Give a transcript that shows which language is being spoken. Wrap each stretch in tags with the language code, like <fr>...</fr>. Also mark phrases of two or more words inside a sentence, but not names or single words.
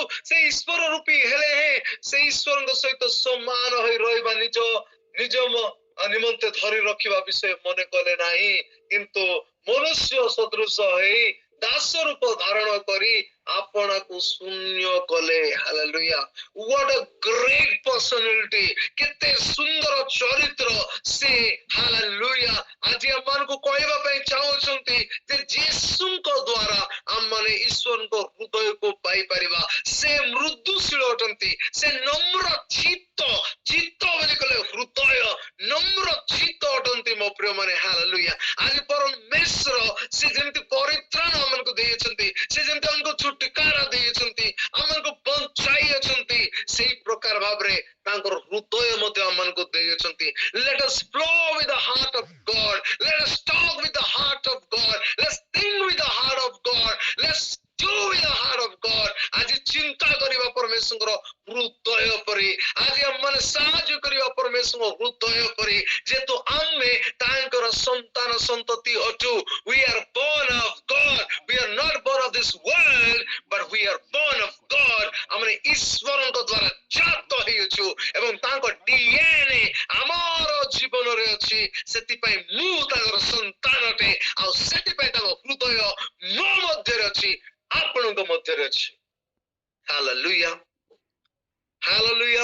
<or>ସେ ଈଶ୍ୱର ରୂପୀ ହେଲେ ହେଁ ସେ ଈଶ୍ୱରଙ୍କ ସହିତ ସମାନ ହୋଇ ରହିବା ନିଜ ନିମନ୍ତେ ଧରି ରଖିବା ବିଷୟ ମନେ କଲେ ନାହିଁ, କିନ୍ତୁ ମନୁଷ୍ୟ ସଦୃଶ ହେଇ ଦାସ ରୂପ ଧାରଣ କରି ଆପଣାକୁ ଶୂନ୍ୟ କଲେ। ହାଲେଲୁୟା।</or> <en>What a great personality.</en> <or>କେତେ ସୁନ୍ଦର ଚରିତ୍ର ସେ। ହାଲେଲୁୟା। ଆଜି ଆମମାନଙ୍କୁ କହିବା ପାଇଁ ଚାହୁଁଛନ୍ତି ଯେ ଯୀଶୁଙ୍କ ଦ୍ୱାରା ଆମମାନେ ଈଶ୍ୱରଙ୍କ ହୃଦୟକୁ ପାଇପାରିବା। ସେ ମୃଦୁଶୀଳ ଅଟନ୍ତି, ସେ ନମ୍ର ଚିତ୍ତ ବୋଲି କହିଲେ ହୃଦୟ, ନମ୍ର ଚିତ୍ତ ଅଟନ୍ତି ମୋ ପ୍ରିୟମାନେ। ହାଲେଲୁୟା। ଆଜି ପରମେଶ୍ୱର ସେ ଯେମିତି ପରିତ୍ରାଣ ଆମମାନଙ୍କୁ ଦେଇଛନ୍ତି, ସେ ଯେମିତି ଆମକୁ ଛୁଟକାରା ଦେଇଛନ୍ତି, ଆମମାନଙ୍କୁ ବଞ୍ଚାଇ ଅଛନ୍ତି, ସେଇ ପ୍ରକାର ଭାବରେ ତାଙ୍କର ହୃଦୟ ମଧ୍ୟ ଆମମାନଙ୍କୁ ଦେଇଛନ୍ତି।</or> <en>Let us flow with the heart of God. Let us talk with the heart of God. Let's think with the heart of God. Let's do with the heart of God.</en> <or>ଆଜି ଚିନ୍ତା କରିବା ପରମେଶ୍ୱରଙ୍କର ହୃଦୟ ପରି, ଆଜି ଆମମାନେ ସାହାଯ୍ୟ କରିବା ପରମେଶ୍ୱରଙ୍କ ହୃଦୟ ପରି, ଯେହେତୁ ଆମେ ତାଙ୍କର ସନ୍ତାନ ସନ୍ତତି ଅଛୁ।</or> <en>We are born of God. We are not born of this world, but we are born of God.</en> <or>ଆମେ ଈଶ୍ୱରଙ୍କ ଦ୍ୱାରା ଜାତ ହେଇଛୁ ଏବଂ ତାଙ୍କ DNA ଆମର ଜୀବନରେ ଅଛି। ସେଥିପାଇଁ ମୁଁ ତାଙ୍କର ସନ୍ତାନଟେ, ଆଉ ସେଥିପାଇଁ ତାଙ୍କ ହୃଦୟ ମୋ ମଧ୍ୟରେ ଅଛି, ଆପଣଙ୍କ ମଧ୍ୟରେ ଅଛି। ହାଲେଲୁୟା। ହାଲେଲୁୟା।</or>